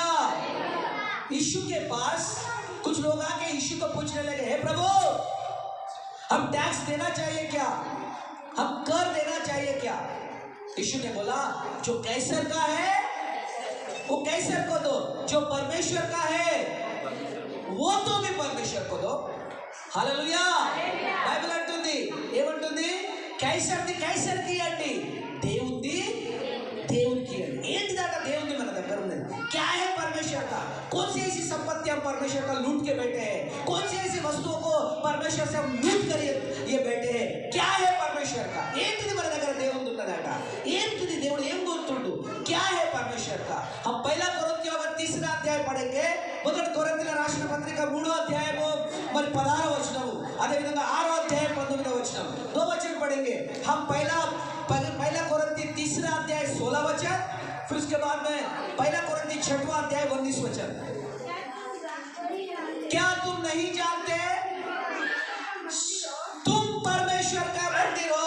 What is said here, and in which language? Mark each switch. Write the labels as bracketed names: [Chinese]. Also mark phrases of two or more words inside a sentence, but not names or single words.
[Hindi] यीशु के पास कुछ लोग आके यीशु को पूछने लगे, हे प्रभु, हम टैक्स देना चाहिए क्या? हम कर देना चाहिए क्या? यीशु ने बोला, जो कैसर का है वो कैसर को दो, जो परमेश्वर का है वो तो भी परमेश्वर को दो। [Telugu] हालेलुया। బైబిల్ అంటుంది, ఏమంటుంది? కైసర్ది కైసర్కి అండి, దేవుంది దేవునికి అండి. ఏంటిదట? దేవుంది మన దగ్గర ఉన్నది. [Hindi] क्या है परमेश्वर का? कौन सी ऐसी संपत्ति हम परमेश्वर का लूट के बैठे हैं? कौन सी ऐसी वस्तुओं को परमेश्वर से हम लूट कर ये बैठे हैं? क्या है परमेश्वर का? [Telugu] ఏంటిది మన దగ్గర దేవుంది ఉన్నదట. ఏంటిది? దేవుడు ఏం కోరుతుండు? [Hindi] क्या है परमेश्वर का? हम पहला [Telugu] కొరింథీయుల 3వ అధ్యాయం [Hindi] పढ़ेंगे. [Telugu] మొదటి కొరింథీయుల రాసిన పత్రిక 3వ అధ్యాయము మరి 16వ వచనము, అదే విధంగా 6వ అధ్యాయం 19వ వచనం, [Hindi] 2 वचन पढ़ेंगे. हम पहला कोरिन्थी 3रा अध्याय 16 वचन, फिर उसके बाद में पहला कोरिन्थी 6वां अध्याय 19 वचन। क्या तुम नहीं जानते तुम परमेश्वर का मंदिर हो?